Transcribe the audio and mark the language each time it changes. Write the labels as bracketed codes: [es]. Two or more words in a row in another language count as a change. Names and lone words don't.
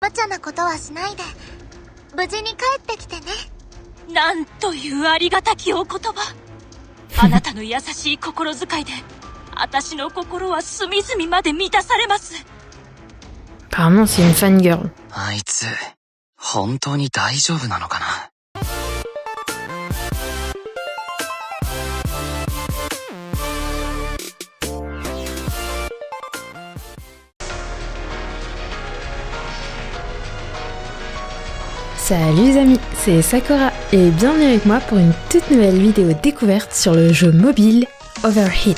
[ja] 無茶なことはしないで無事に帰ってきてね。なんというありがたきお言葉。あなたの優しい心遣いで私の心は隅々まで満たされます。 [fr] Apparemment c'est une fangirl. [ja] あいつ本当に大丈夫なのかな。 [fr] Salut les amis, c'est Sakura et bienvenue avec moi pour une toute nouvelle vidéo découverte sur le jeu mobile Overheat.